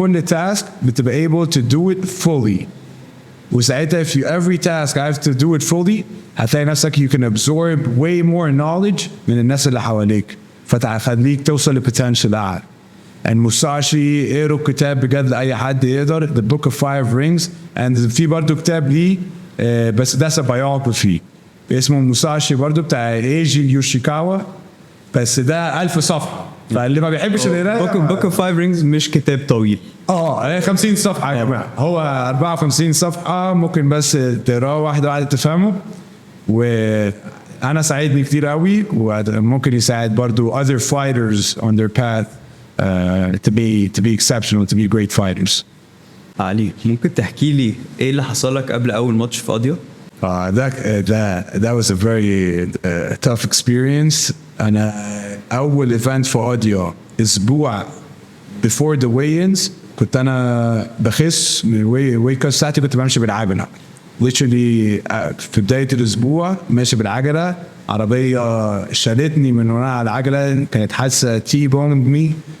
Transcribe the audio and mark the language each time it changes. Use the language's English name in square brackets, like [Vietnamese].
[Arabic] كل تاسك بتبقى [English] able to do it fully, [Arabic] وساعتها [English] if you every task I have to do it fully [Arabic] هتلاقي نفسك [English] you can absorb way more knowledge [Arabic] من الناس اللي حواليك فتخليك توصل لبوتنشال أعلى. and Musashi اقروا كتاب بجد لأي حد يقدر, The Book of Five Rings, and في برضو كتاب ليه بس ده biography اسمه موساشي برضو بتاع ايجي يوشيكاوا, بس ده 1000 صفحة, فاللي ما بيحبش القراءة Book of Five Rings مش كتاب طويل. 50 صفحة يا جماعة, هو 54 صفحة ممكن بس تقراه واحدة واحدة تفهمه, وأنا ساعدني كتير قوي, وممكن يساعد برضو [English] other fighters on their path to be exceptional, to be great fighters. [Arabic] علي, ممكن تحكي لي ايه اللي حصل لك قبل اول ماتش في قضية؟ [English] That was a very tough experience. [Arabic] أنا أول event في قضية أسبوع [English] before the weigh-ins [Arabic] كنت أنا بخس من [English] weight cut [Arabic] ساعتي, كنت بمشي بالعجلة literally في بداية الأسبوع ماشي بالعجلة, عربية شالتني من وراء على العجلة, كانت حادثة تي-بونج مي.